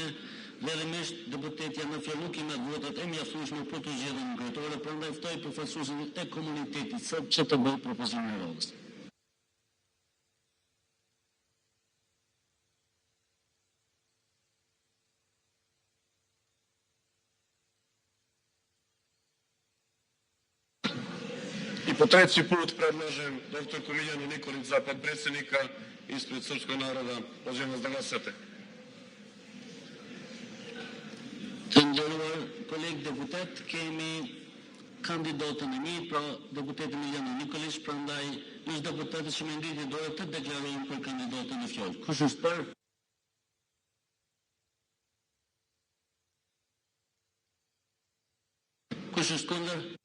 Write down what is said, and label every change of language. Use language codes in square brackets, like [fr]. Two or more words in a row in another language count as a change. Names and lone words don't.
[sq] Realisht deputetja në fjalë nuk i merr votat e mjaftueshme për të zgjedhur një kryetore, prandaj ftoj përfaqësuesin e komunitetit serb që të bëjë propozimin e radhës. [sr] Po treći put predlažem doktorku Miljanu Nikolić za potpredsjednika ispred srpskog naroda. Pozivam vas da glasate. [sq] Të nderuar kolegë deputet, kemi kandidatën e një, pra deputeti Miljana Nikolić, prandaj lush deputetët që me ngritje dorë të deklarojnë për kandidatin në fjalë. Kush është për? Kush është kundër?